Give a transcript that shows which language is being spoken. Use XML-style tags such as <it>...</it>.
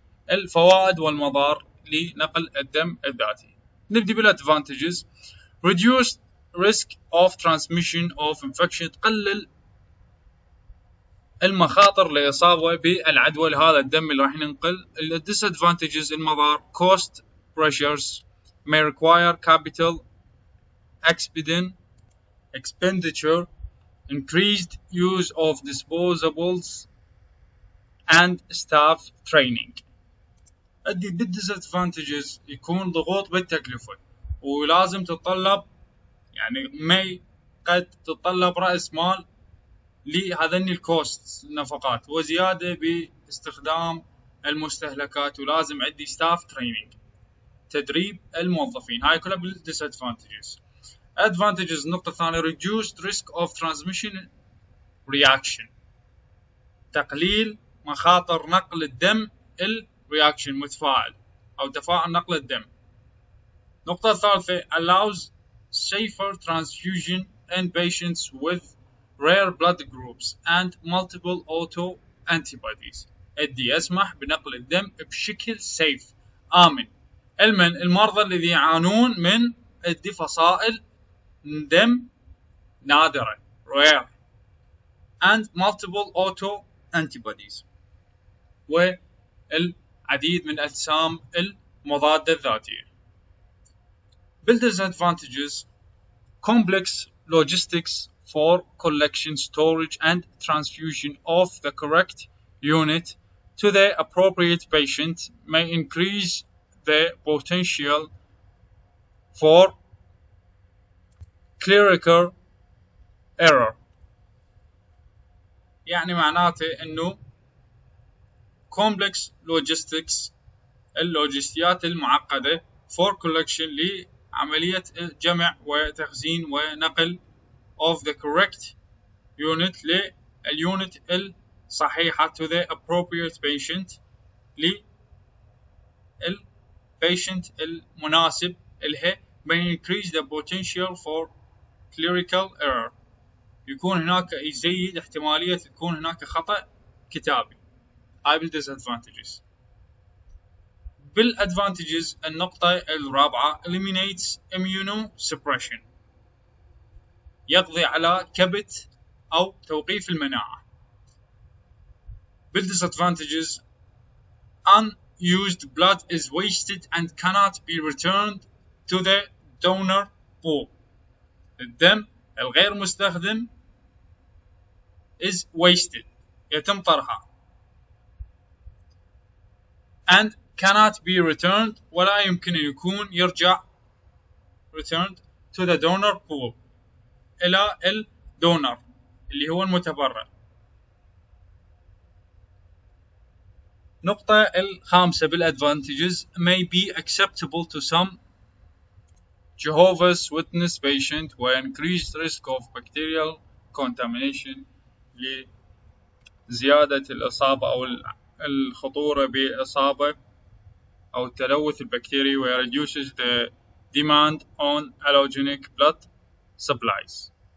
<ar>الفوائد والمضار لنقل الدم الذاتي. نبدأ بالadvantages.</ar> <en>reduced risk of transmission of infection</en> <ar>تقلل المخاطر لإصابة بالعدوى لهذا الدم اللي راح ننقل.</ar> <en>disadvantages المضار cost pressures may require capital expenditure increased use of disposables and staff training.</en> <ar>أدي disadvantages يكون ضغوط بالتكلفة ولازم تتطلب يعني ما قد تتطلب رأس مال لهذني الكوست النفقات وزيادة باستخدام المستهلكات ولازم عندي staff training تدريب الموظفين. هاي كلها disadvantages. advantages النقطة الثانية</ar> <en>reduced risk of transmission reaction</en> <ar>تقليل مخاطر نقل الدم reaction متفاعل أو تفاعل نقل الدم.</ar> <en>النقطة الثالثة allows safer transfusion in patients with rare blood groups and multiple auto antibodies.</en> <ar>أدي يسمح بنقل الدم بشكل safe آمن المرضى الذين يعانون من أدي فصائل دم نادرة</ar> <en>rare and multiple auto antibodies.</en> <ar>العديد من الأجسام المضادة الذاتية.</ar> <en>Disadvantages: complex logistics for collection, storage, and transfusion of the correct unit to the appropriate patient may increase the potential for clerical error. يعني معناته انه complex logistics</en> <ar>اللوجستيات المعقدة</ar> <en>for collection</en> <ar>لعملية جمع وتخزين ونقل</ar> <en>of the correct unit</en> <ar>لليونت الصحيحة</ar> <en>to the appropriate patient</en> <ar>للpatient المناسب لها</ar> <en>may increase the potential for clerical error.</en> <ar>يكون هناك يزيد احتمالية تكون هناك خطأ كتابي. هاي disadvantages. بالadvantages النقطة الرابعة</ar> <en>eliminates immunosuppression</en> <ar>يقضي على كبت أو توقيف المناعة.</ar> <en>بالdisadvantages unused blood is wasted and cannot be returned to the donor pool.</en> <ar>الدم الغير مستخدم</ar> <en>is wasted</en> <ar>يتم طرحه</ar> <en>and cannot be returned</en> <ar>ولا يمكن أن يكون يرجع returned</ar> <en>to the donor pool</en> <ar>إلى الدونر اللي هو المتبرع.</ar> <en>نقطة الخامسة بالadvantages may be acceptable to some Jehovah's Witness patient where increased risk of bacterial contamination</en> <ar>لزيادة الإصابة أو الخطورة بإصابة أو التلوث البكتيري</ar> <en>where reduces the demand on allogenic blood supplies.</en>